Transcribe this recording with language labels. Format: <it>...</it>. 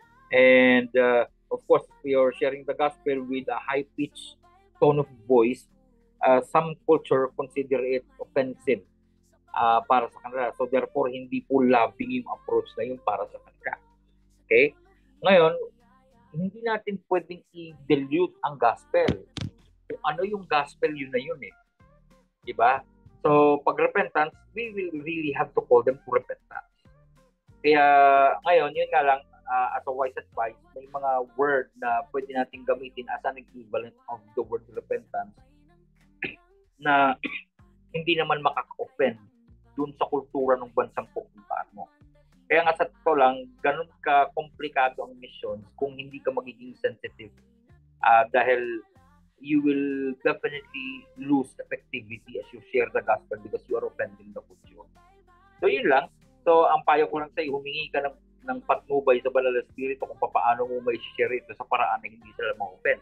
<en>And of course, if you're sharing the gospel with a high-pitched tone of voice, some culture consider it offensive</en> <tl>para sa kanila. So therefore, hindi po loving yung</tl> <en>approach</en> <tl>na yun para sa kanila. Okay? Ngayon, hindi natin pwedeng i-dilute ang gospel. Kung ano yung gospel, yun na yun eh. Diba?</tl> <en>So,</en> <tl>pag</tl> <en>repentance, we will really have to call them to repentance.</en> <tl>Kaya, ngayon, yun nga lang,</tl> <en>as a wise advice,</en> <tl>may mga word na pwede natin gamitin</tl> <en>as an equivalent of the word repentance</en> <tl>na hindi naman makaka-offend dun sa kultura ng bansang pupuntahan mo. Kaya nga sa totoo lang, ganun ka-komplikado ang missions kung hindi ka magiging</tl> <en>sensitive.</en> <tl>Dahil</tl> <en>you will definitely lose effectivity as you share the gospel because you are offending the culture.</en> <tl>So yun lang. So ang payo ko lang sa'yo, humingi ka ng patnubay sa Banal na Espiritu kung paano mo may share ito sa paraan na hindi sila ma-offend.</tl>